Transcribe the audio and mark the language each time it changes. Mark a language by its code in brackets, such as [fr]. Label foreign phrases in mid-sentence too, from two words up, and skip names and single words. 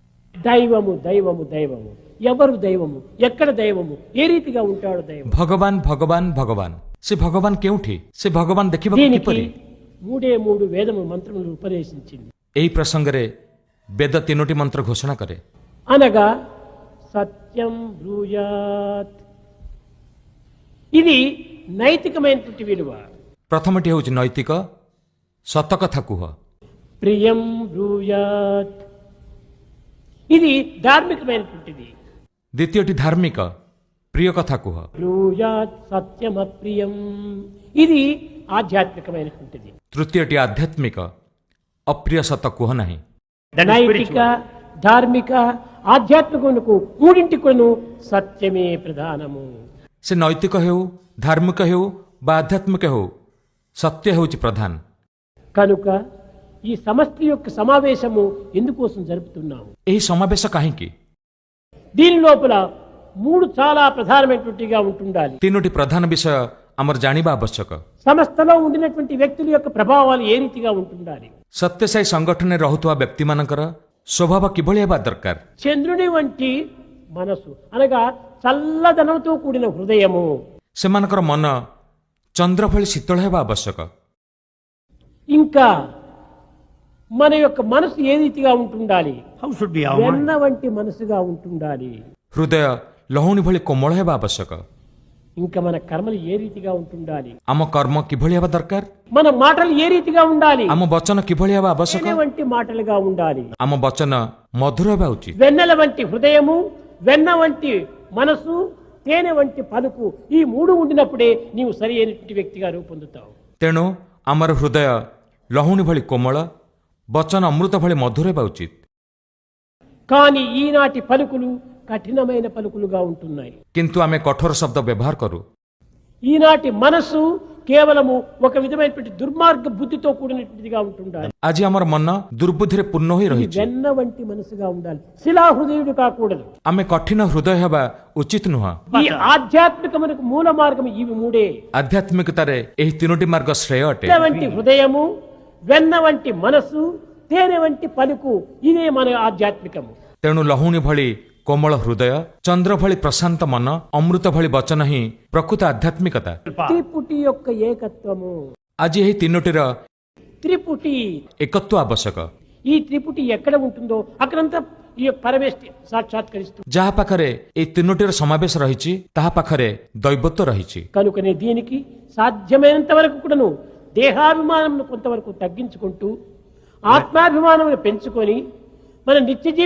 [te] దైవము దైవము దైవము ఎవరు దైవము ఎక్కడ దైవము ఏ రీతిగా ఉంటాడు దైవం [or] ଭଗବାନ ଭଗବାନ ଭଗବାନ ସେ ଭଗବାନ କେଉଠି ସେ ଭଗବାନ ଦେଖିବା କିପରି [te] మూడే మూడు వేదము మంత్రములు ఉపదేశించింది [or] ଏହି ପ୍ରସଙ୍ଗରେ ବେଦ ତିନୋଟି ମନ୍ତ୍ର ଘୋଷଣା କରେ [te] అనగా [sa] సత్యం బ్రూయాత్ [te] ఇది నైతికమైనటువంటి విలువ [or] ପ୍ରଥମଟି ହେଉଛି ନୈତିକ ସତ କଥା କୁହ [sa] ప్రియం బ్రూయాత్ [te] ఇది ధార్మికమైనటువంటిది [or] ଦ୍ୱିତୀୟଟି ଧାର୍ମିକ ପ୍ରିୟ କଥା କୁହ [sa] బ్రూయాత్ సత్యం అప్రియం [te] ఇది ఆధ్యాత్మికమైనటువంటిది [or] ତୃତୀୟଟି ଆଧ୍ୟାତ୍ମିକ ଅପ୍ରିୟ ସତ କୁହ ନାହିଁ [te] నైతిక ధార్మిక ఆధ్యాత్మికమునకు మూడింటికును సత్యమే ప్రధానము [or] ସେ ନୈତିକ ହେଉ ଧାର୍ମିକ ହେଉ ବା ଆଧ୍ୟାତ୍ମିକ ହେଉ ସତ୍ୟ ହେଉଛି ପ୍ରଧାନ [te] కనుక ఈ సమష్టి యొక్క సమావేశము ఎందుకోసం జరుపుతున్నాము [or] ଏହି ସମାବେଶ କାହିଁକି [te] దీని లోపల మూడు చాలా ప్రధానమైనటువంటిగా ఉంటుండాలి [or] ତିନୋଟି ପ୍ରଧାନ ବିଷୟ ଆମର ଜାଣିବା ଆବଶ୍ୟକ [te] సంస్థలో ఉండినటువంటి వ్యక్తుల యొక్క ప్రభావాలు ఏ రీతిగా ఉంటుండాలి [or] ସତ୍ୟସାଇ ସଙ୍ଗଠନ ରହୁଆ ବ୍ୟକ୍ତି ମାନଙ୍କର ସ୍ୱଭାବ କିଭଳି ହେବା ଦରକାର [te] చంద్రుని వంటి మనసు అనగా చల్లదనంతో కూడిన హృదయము [or] ସେମାନଙ୍କର ମନ ଚନ୍ଦ୍ର ଭଳି ଶୀତଳ ହେବା ଆବଶ୍ୟକ [te] ఇంకా మన యొక్క మనసు ఏ రీతిగా ఉంటుండాలి [en] How should be our mind? [te] వెన్న వంటి మనసుగా ఉంటుండాలి [or] ହୃଦୟ ଲହୁଣୀ ଭଳି କୋମଳ ହେବା ଆବଶ୍ୟକ [te] ఇంకా మన కర్మలు ఏ రీతిగా ఉంటుండాలి [or] ଆମ କର୍ମ କିଭଳି ହେବା ଦରକାର [te] మన మాటలు ఏ రీతిగా ఉండాలి [or] ଆମ ବଚନ କିଭଳି ହେବା ଆବଶ୍ୟକ [te] వెన్న వంటి మాటలుగా ఉండాలి [or] ଆମ ବଚନ ମଧୁର ହେବା ଉଚିତ [te] వెన్నెల వంటి హృదయము వెన్న వంటి మనసు తేనె వంటి పలుకు ఈ మూడు ఉండినప్పుడే నీవు సరి అయినటువంటి వ్యక్తిగా రూపొందుతావు [or] ତେଣୁ ଆମର ହୃଦୟ ଲହୁଣୀ ଭଳି କୋମଳ ବଚନ ଅମୃତ ଭଳି ମଧୁର ହେବା ଉଚିତ [te] కానీ ఈనాటి పలుకులు కఠినమైన పలుకులుగా ఉంటున్నాయి [or] କିନ୍ତୁ ଆମେ କଠୋର ଶବ୍ଦ ବ୍ୟବହାର କରୁ [te] ఈనాటి మనసు కేవలము ఒక విధమైనటువంటి దుర్మార్గ బుద్ధితో కూడినటువంటిదిగా ఉంటుండాలి [or] ଆଜ ଆମର ମନ ଦୁର୍ବୁଦ୍ଧି ପୂର୍ଣ୍ଣ ହୋ [te] ఈ [or] रही [te] వెన్న వంటి మనసుగా ఉండాలి శిలా హృదయుడు కాకూడదు [or] ଆମେ କଠିନ ହୃଦୟ ହେବା ଉଚିତ ନୁହ [te] ఈ ఆధ్యాత్మికమునకు మూల మార్గం ఇవి మూడే [or] ଆଧ୍ୟାତ୍ମିକତାରେ ଏହି ତିନୋଟି ମାର୍ଗ ଶ୍ରେୟ ଅଟେ [te] వెన్న వంటి హృదయము వెన్న వంటి మనసు తేనె వంటి పలుకు ఇదే మన ఆధ్యాత్మికము [or] ତେଣୁ ଲହୁଣୀ ଭଳି କୋମଳ ହୃଦୟ ଚନ୍ଦ୍ର ଭଳି ପ୍ରଶାନ୍ତ ମନ ଅମୃତ ଭଳି ବଚନ ହି ପ୍ରକୃତ ଆଧ୍ୟାତ୍ମିକତା [te] త్రిపుటి యొక్క ఏకత్వము [or] ଆଜ ଏହି ତିନୋଟିର [te] త్రిపుటి [or] ଏକତ୍ୱ ଆବଶ୍ୟକ [te] ఈ త్రిపుటి ఎక్కడ ఉంటుందో అక్కడంతా ఈ యొక్క పరమేష్టి సాక్షాత్కరిస్తుంది [or] ଜହା ପାଖରେ ଏହି ତିନୋଟିର ସମାବେଶ ରହିଛି ତାହା ପାଖରେ ଦୈବତ୍ୱ ରହିଛି [te] కనుకనే దీనికి సాధ్యమైనంత వరకు కూడాను దేహాభిమానం కొంతవరకు తగ్గించుకుంటూ ఆత్మాభిమానం పెంచుకొని మన నిత్య జీవితం